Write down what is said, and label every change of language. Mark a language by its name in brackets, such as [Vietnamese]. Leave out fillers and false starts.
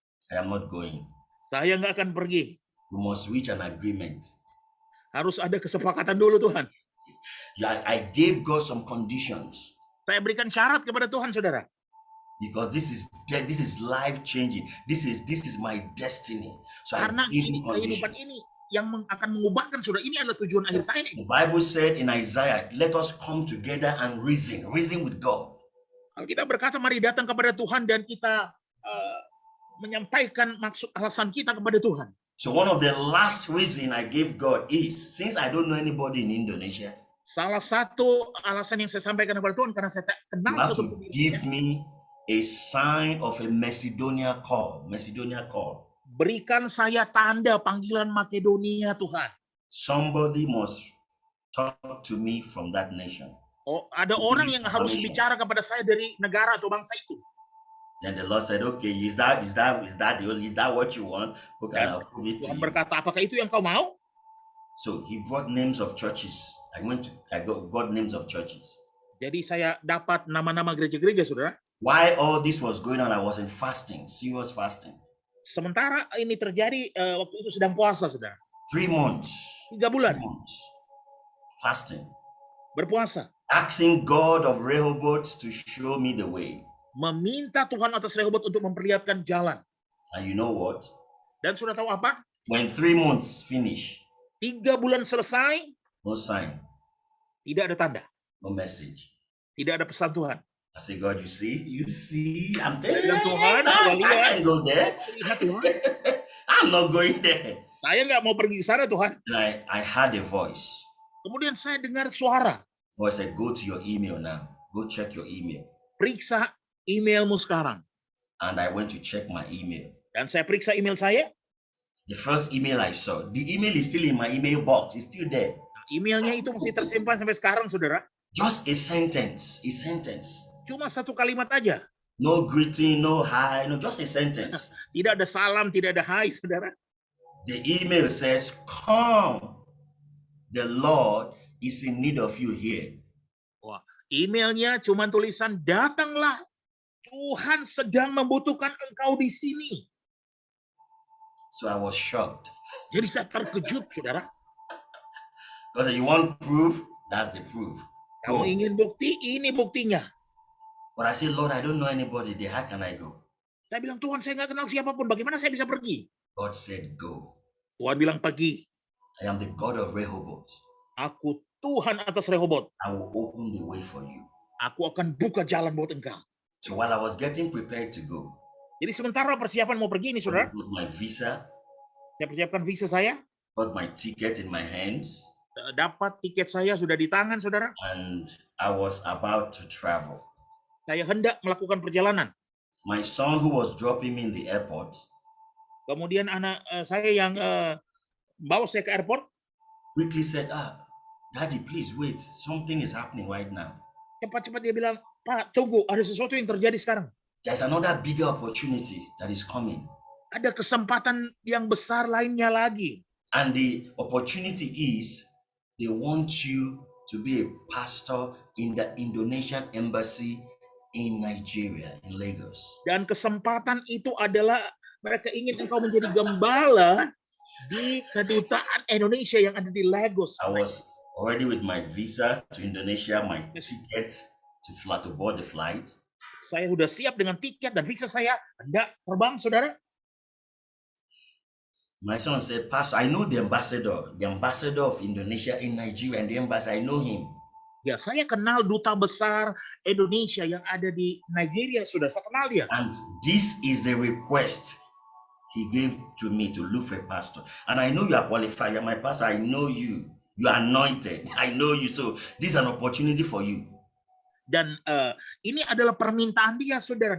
[English] I am not going. [Indonesian] Saya nggak akan pergi. [English] We must reach an agreement. [Indonesian] Harus ada kesepakatan dulu, Tuhan. [English] Yeah, I gave God some conditions. [Indonesian] Saya berikan syarat kepada Tuhan, saudara. [English] Because this is life changing. This is my destiny. So [Indonesian] karena ini kehidupan ini yang akan mengubahkan, saudara. Ini adalah tujuan akhir saya. [English] The Bible said in Isaiah, let us come together and reason with God. [Indonesian] Kita berkata, mari datang kepada Tuhan dan kita menyampaikan maksud alasan kita kepada Tuhan. [English] So one of the last reason I gave God is, since I don't know anybody in Indonesia, [Indonesian] salah satu alasan yang saya sampaikan kepada Tuhan karena saya tak kenal [English] you have [Indonesian] satu [English] to give me a sign of a Macedonia call. [Indonesian] Berikan saya tanda panggilan Makedonia, Tuhan. [English] Somebody must talk to me from that nation. [Indonesian] Oh, ada orang yang harus bicara kepada saya dari negara atau bangsa itu. [English] Then the Lord said, "Okay, is that what you want? Okay, I'll prove it to [Indonesian] Tuhan [English] you." [Indonesian] berkata, apakah itu yang kau mau? [English] So He brought names of churches. I got names of churches. [Indonesian] Jadi saya dapat nama-nama gereja-gereja, saudara. [English] Why all this was going on? I was in fasting, serious fasting. [Indonesian] Sementara ini terjadi waktu itu sedang puasa, saudara. [English] 3 months. [Indonesian] 3 bulan. [English] 3 months. Fasting. [Indonesian] Berpuasa. [English] Asking God of Rehoboth to show me the way. [Indonesian] Meminta Tuhan atas Rehoboth untuk memperlihatkan jalan. [English] And you know what? [Indonesian] Dan sudah tahu apa? [English] When 3 months finish, [Indonesian] 3 bulan selesai, [English] no sign, [Indonesian] tidak ada tanda, [English] no message. [Indonesian] tidak ada pesan Tuhan. [English] I say, God, you see, I'm telling you, [Indonesian] Tuhan, [English] I can't go there. [Indonesian] Lihat Tuhan, [English] I'm not going there. [Indonesian] saya nggak mau pergi ke sana, Tuhan. [English] And I had a voice. [Indonesian] Kemudian saya dengar suara. [English] Voice said, go to your email now. Go check your email. [Indonesian] Periksa emailmu sekarang. [English] And I went to check my email. [Indonesian] Dan saya periksa email saya. [English] The first email I saw, the email is still in my email box. It's still there. [Indonesian] Emailnya itu masih tersimpan sampai sekarang, saudara. [English] Just a sentence. [Indonesian] Cuma satu kalimat aja. [English] No greeting, no hi, no, just a sentence. [Indonesian] Tidak ada salam, tidak ada hai, saudara. [English] The email says, come. The Lord is in need of you here. [Indonesian] Wah, emailnya cuma tulisan, datanglah. Tuhan sedang membutuhkan engkau di sini. [English] So I was shocked. [Indonesian] Jadi saya terkejut, saudara. [English] Because you want proof, that's the proof. [Indonesian] Kamu ingin bukti, ini buktinya. [English] But I said, Lord, I don't know anybody there. How can I go? [Indonesian] Saya bilang, Tuhan, saya nggak kenal siapapun. Bagaimana saya bisa pergi? [English] God said, go. [Indonesian] Tuhan bilang, pergi. [English] I am the God of Rehoboth. [Indonesian] Aku Tuhan atas Rehoboth. [English] I will open the way for you. [Indonesian] Aku akan buka jalan buat engkau. [English] So while I was getting prepared to go, [Indonesian] Jadi sementara persiapan mau pergi ini, [English] I [Indonesian] saudara, [English] got my visa, [Indonesian] saya persiapkan visa saya, [English] got my ticket in my hands, [Indonesian] dapat tiket saya sudah di tangan, saudara. [English] and I was about to travel. [Indonesian] Saya hendak melakukan perjalanan. [English] My son, who was dropping me in the airport, [Indonesian] Kemudian anak saya yang bawa saya ke airport, [English] quickly said, Daddy, please wait. Something is happening right now. [Indonesian] cepat-cepat dia bilang, Pak, tunggu, ada sesuatu yang terjadi sekarang. [English] There's another bigger opportunity that is coming. [Indonesian] Ada kesempatan yang besar lainnya lagi. [English] And the opportunity is they want you to be a pastor in the Indonesian embassy in Nigeria, in Lagos. [Indonesian] Dan kesempatan itu adalah mereka ingin engkau menjadi gembala di kedutaan Indonesia yang ada di Lagos. [English] I was already with my visa to Indonesia, my ticket to board the flight. [Indonesian] Saya sudah siap dengan tiket dan visa saya hendak terbang, saudara. [English] My son said, Pastor, I know the ambassador of Indonesia in Nigeria, and the ambassador, I know him. [Indonesian] Ya, saya kenal duta besar Indonesia yang ada di Nigeria, sudah saya kenal dia. [English] And this is the request he gave to me to look for a pastor. And I know you are qualified. You're my pastor. I know you. You are anointed. I know you. So this is an opportunity for you. [Indonesian] Dan ini adalah permintaan dia, saudara.